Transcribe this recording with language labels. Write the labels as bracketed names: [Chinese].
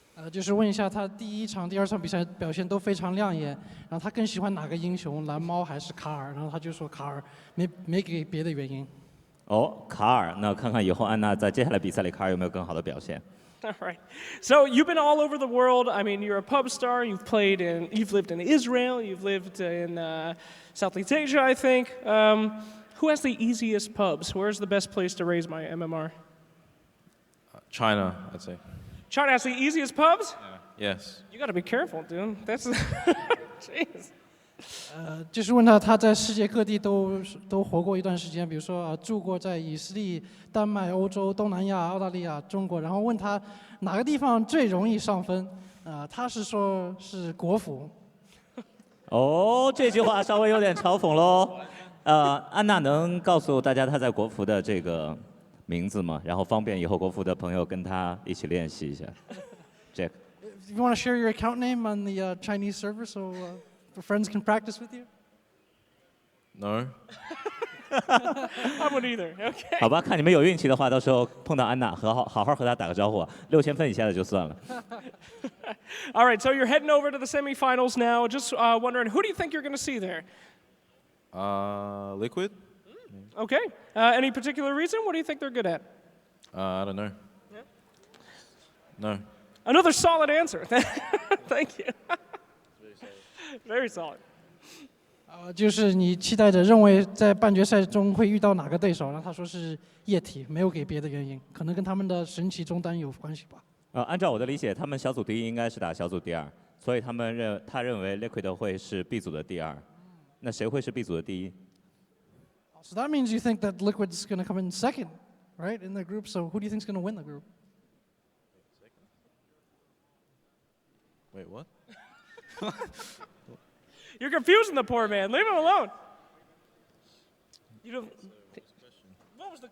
[Chinese] 就是问一下他第一场、第二场比赛表现都非常亮眼，然后他更喜欢哪个英雄，蓝猫还是卡尔？然后他就说卡尔，没给别的原因。哦，卡尔，那看看以后安娜在接下来比赛里卡尔有没有更好的表现。 [English] All right. So you've been all over the world. I mean, you're a pub star. You've lived in Israel. You've lived in Southeast Asia, I think. Who has the easiest pubs? Where's the best place to raise my MMR? China, I'd say. China has the easiest pubs? Yes. You got to be careful, dude. That's jeez. [Chinese] 就是问他在世界各地都活过一段时间，比如说住过在以色列、丹麦、欧洲、东南亚、澳大利亚、中国，然后问他哪个地方最容易上分，他是说是国服。哦，这句话稍微有点嘲讽喽。安娜能告诉大家她在国服的这个名字吗？然后方便以后国服的朋友跟她一起练习一下。 [English] Jack。 You want to share your account name on the Chinese server so the friends can practice with you? No. I wouldn't either. Okay. [Chinese] 好吧，看你们有运气的话，到时候碰到安娜，好好和她打个招呼，6000分以下的就算了。 [English] All right, so you're heading over to the semifinals now. Just wondering, who do you think you're going to see there? Liquid? Okay. Any particular reason? What do you think they're good at? I don't know. Yeah. No. Another solid answer. Thank you. Very solid. [Chinese] 就是你期待着认为在半决赛中会遇到哪个对手，然后他说是液体，没有给别的原因，可能跟他们的神奇中单有关系吧。按照我的理解，他们小组第一应该是打小组第二，所以他认为 Liquid 会是 B 组的第二。那谁会是 B 组的第一？ [English] So that means you think that Liquid's going to come in second, right, in the group. So who do you think's going to win the group? Wait, what? You're confusing the poor man. Leave him alone. You don't. What was the question?